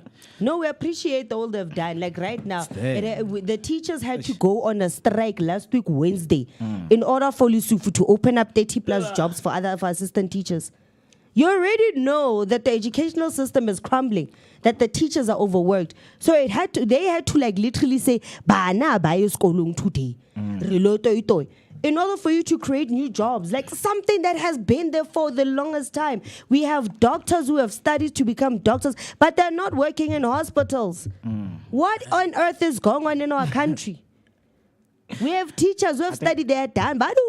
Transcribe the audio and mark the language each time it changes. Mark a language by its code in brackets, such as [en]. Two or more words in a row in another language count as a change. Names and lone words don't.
[en] No, we appreciate all they've done. Like right now, the teachers had to go on a strike last week, Wednesday, in order for Lesotho to open up 30 plus jobs for assistant teachers. You already know that the educational system is crumbling, that the teachers are overworked. So they had to like literally say, [st] "Bana ba ye skolong today." [en] In order for you to create new jobs, like something that has been there for the longest time. We have doctors who have studied to become doctors, but they're not working in hospitals. What on earth is going on in our country? We have teachers who have studied, they're done.